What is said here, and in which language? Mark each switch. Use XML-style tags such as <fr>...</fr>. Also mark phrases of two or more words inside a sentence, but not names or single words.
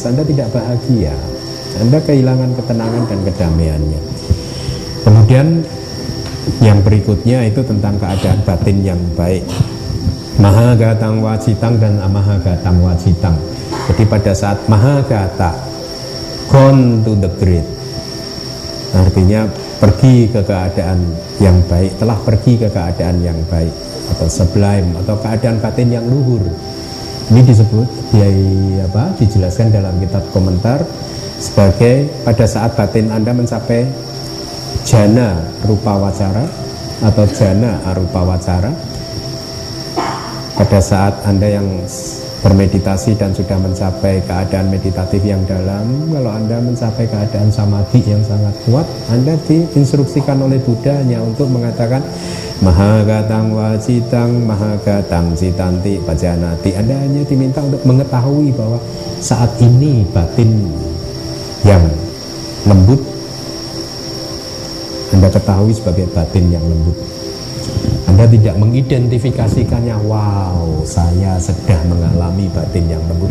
<id>Anda tidak bahagia, Anda kehilangan ketenangan dan kedamaiannya. Kemudian yang berikutnya itu tentang keadaan batin yang baik.</id> <pi>Mahagatang wacitang dan amahagatang wacitang.</pi> <id>Jadi pada saat mahagata,</id> <en>gone to the great,</en> <id>artinya pergi ke keadaan yang baik, telah pergi ke keadaan yang baik atau sublime, atau keadaan batin yang luhur. Ini disebut dijelaskan dalam kitab komentar sebagai pada saat batin Anda mencapai</id> <pi>jana rupa wacara</pi> <id>atau</id> <pi>jana arupa wacara.</pi> <id>Pada saat Anda yang bermeditasi dan sudah mencapai keadaan meditatif yang dalam, kalau Anda mencapai keadaan samadhi yang sangat kuat, Anda diinstruksikan oleh Buddha hanya untuk mengatakan</id> <pi>mahagatang wacitang mahagatang citanti pajanati.</pi> <id>Anda hanya diminta untuk mengetahui bahwa saat ini batin yang lembut Anda ketahui sebagai batin yang lembut. Anda tidak mengidentifikasikannya, wow, saya sedang mengalami batin yang lembut.</id>